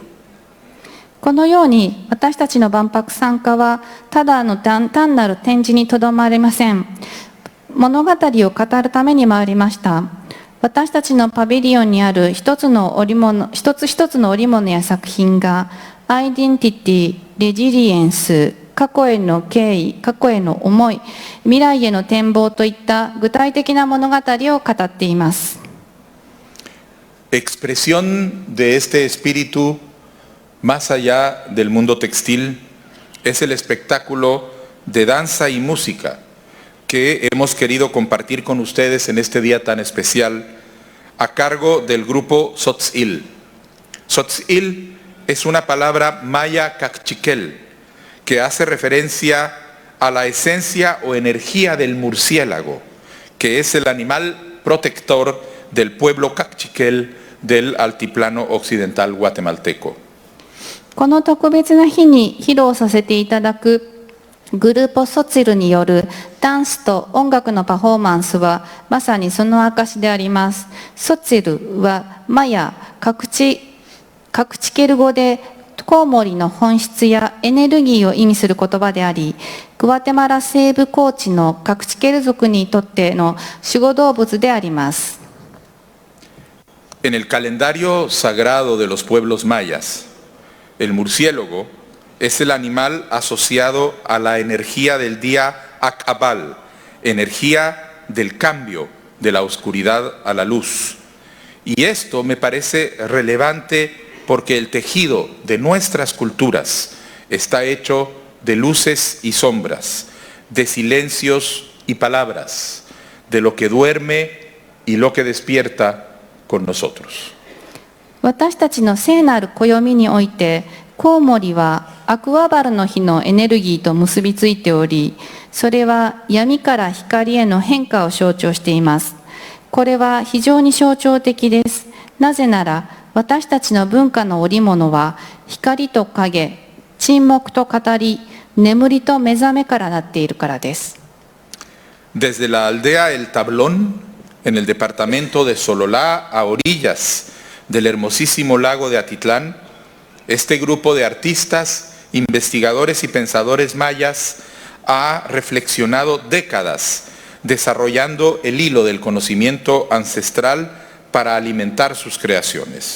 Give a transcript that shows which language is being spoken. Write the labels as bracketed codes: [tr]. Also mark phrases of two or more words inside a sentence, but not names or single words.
[ja] このように私たちの万博参加はただの単なる展示にとどまりません。物語を語るために参りました。私たちのパビリオンにある一つ一つの織物や作品がアイデンティティ、レジリエンス、過去への敬意、過去への思い、未来への展望といった具体的な物語を語っています。 [es] Expresión de este espíritu más allá del mundo textil es el espectáculo de danza y música que hemos querido compartir con ustedes en este día tan especial a cargo del grupo Tzotzil. Tzotzil es una palabra maya cachiquel que hace referencia a la esencia o energía del murciélago, que es el animal protector del pueblo cachiquel del altiplano occidental guatemalteco. [ja] この特別な日に披露させていただくグループソツィルによるダンスと音楽のパフォーマンスはまさにその証であります。ソツィルはマヤ、カクチケル語でコウモリの本質やエネルギーを意味する言葉であり、グアテマラ西部高地のカクチケル族にとっての守護動物であります。 [es] En el calendario sagrado de los pueblos mayas, el murciélago es el animal asociado a la energía del día Akabal, energía del cambio de la oscuridad a la luz. Y esto me parece relevante porque el tejido de nuestras culturas está hecho de luces y sombras, de silencios y palabras, de lo que duerme y lo que despierta con nosotros. [ja] 私たちの聖なる暦においてコウモリはアクアバルの日のエネルギーと結びついており、それは闇から光への変化を象徴しています。これは非常に象徴的です。なぜなら私たちの文化の織物は光と影、沈黙と語り、眠りと目覚めからなっているからです。 [es] Desde la aldea El Tablón, en el departamento de Sololá, a orillas del hermosísimo lago de Atitlán, este grupo de artistas, investigadores y pensadores mayas ha reflexionado décadas desarrollando el hilo del conocimiento ancestral para alimentar sus creaciones.